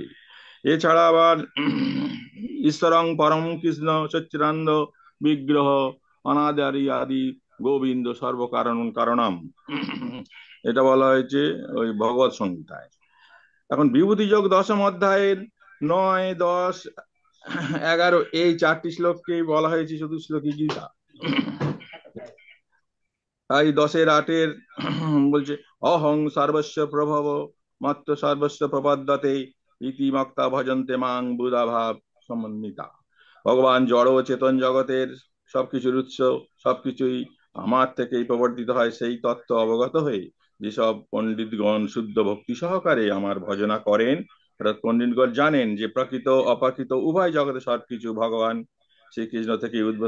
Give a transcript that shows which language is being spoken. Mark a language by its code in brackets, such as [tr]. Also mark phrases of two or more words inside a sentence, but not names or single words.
[bn] এছাড়া আবার [sa] ঈশ্বরং পরম কৃষ্ণ সচ্চিদানন্দ বিগ্রহ অনাদারি আদি গোবিন্দ সর্বকারণ কারণম, [bn] এটা বলা হয়েছে ওই ভগবত সংহিতায়। এখন বিভূতি যোগ 10ম অধ্যায়ের 9, 10, 11 এই 4টি শ্লোককে বলা হয়েছে চতুশ্লোকী গীতা। তাই 10-8 বলছে [sa] অহং সর্বস্ব প্রভব মত্ত সর্বস্ব প্রপদ্যতে ইতি মক্তা ভজন্তে মাং বুধা ভাব সমন্বিতা। [bn] ভগবান জড় ও চেতন জগতের সবকিছুর উৎস, সবকিছুই আমার থেকেই প্রবর্তিত হয়, সেই তত্ত্ব অবগত হয়ে যেসব পণ্ডিতগণ শুদ্ধ ভক্তি সহকারে আমার ভজনা করেন, অর্থাৎ পণ্ডিতগণ জানেন যে প্রকৃত অপ্রকৃত উভয় জগতে সবকিছু ভগবান শ্রীকৃষ্ণ থেকে উদ্ভূত।